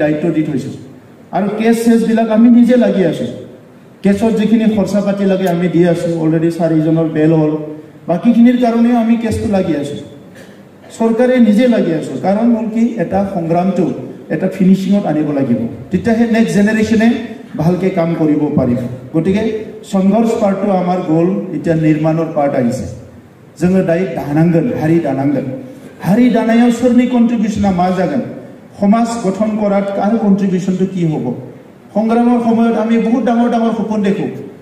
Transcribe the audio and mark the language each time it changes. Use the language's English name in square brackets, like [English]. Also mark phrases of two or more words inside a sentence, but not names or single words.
[Assamese] দায়িত্ব দি থৈছো আৰু কেছ সেছ বিলাক আমি নিজে লাগি আছো কেছৰ যিখিনি খৰচা পাতি লাগে আমি দি আছো অলৰেডি 4 জনৰ বেল হল বাকিখিনিৰ কাৰণে আমি কেছটো লাগি আছো সৰকাৰে নিজে লাগি আছো কাৰণ হল কি এটা সংগ্ৰামটো এটা ফিনিশিংত আনিব লাগিব তেতিয়াহে নেক্সট জেনাৰেশনে ভালকে কাম কৰিব পাৰিব গতিকে সংঘৰ্ষ পাৰ্টটো আমাৰ গোল এটা নিৰ্মাণৰ পাৰ্ট আহিছে [Bodo] जोङो दाय दानांगोन हारि दानायाव सोरनि कन्ट्रिबिउशना मा जागोन [Assamese] समाज गठन কৰাত কাৰ कन्ट्रिबिउशनটো কি হ'ব সংগ্ৰামৰ সময়ত আমি বহুত ডাঙৰ ডাঙৰ সপোন দেখো